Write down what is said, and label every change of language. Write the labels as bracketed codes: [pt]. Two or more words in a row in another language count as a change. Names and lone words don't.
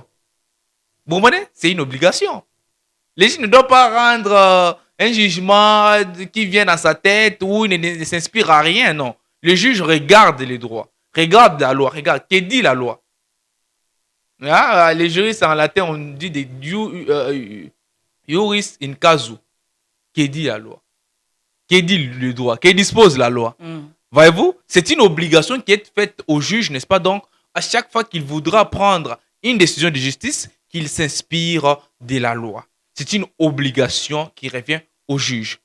[fr] Vous comprenez? C'est une obligation. Le juge ne doit pas rendre un jugement qui vient dans sa tête ou ne s'inspire à rien, non. Le juge regarde les droits, regarde la loi, regarde que dit la loi. Ah, les juristes en latin, on dit des [la] juris in casu. [fr] Que dit la loi? Que dit le droit? Que dispose la loi? Mm. Voyez-vous? C'est une obligation qui est faite au juge, n'est-ce pas? Donc, à chaque fois qu'il voudra prendre une décision de justice, qu'il s'inspire de la loi. C'est une obligation qui revient au juge.